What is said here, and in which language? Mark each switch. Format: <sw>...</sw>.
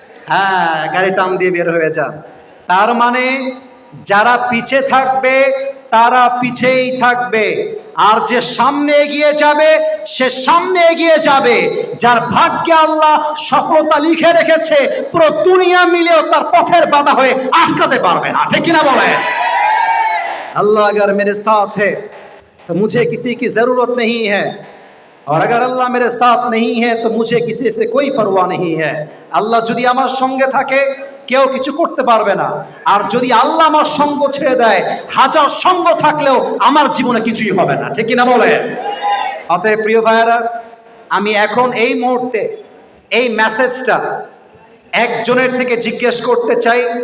<bn>হ্যাঁ, গাড়ি টান দিয়ে বের হয়ে যান। তার মানে যারা পিছে থাকবে তারা পিছেই থাকবে, আর যে সামনে এগিয়ে যাবে সে সামনে এগিয়ে যাবে। যার ভাগ্যে আল্লাহ সফলতা লিখে রেখেছে, পুরো দুনিয়া মিলেও তার পথের বাধা হয়ে আটকাতে পারবে না, ঠিক কিনা বলে?</bn> <hi>अल्लाह अगर मेरे साथ है तो मुझे किसी की ज़रूरत नहीं है, और अगर अल्लाह मेरे साथ नहीं है तो मुझे किसी से कोई परवाह नहीं है।</hi> <bn>আল্লাহ যদি আমার সঙ্গে থাকে কেউ কিছু করতে পারবে না, আর যদি আল্লাহ আমার সঙ্গ ছেড়ে দেয়, হাজার সঙ্গ থাকলেও আমার জীবনে কিছুই হবে না, ঠিক কিনা বলে? অতএব প্রিয় ভাইয়েরা, আমি এখন এই মুহূর্তে এই মেসেজটা একজনের থেকে জিজ্ঞেস করতে চাই।</bn>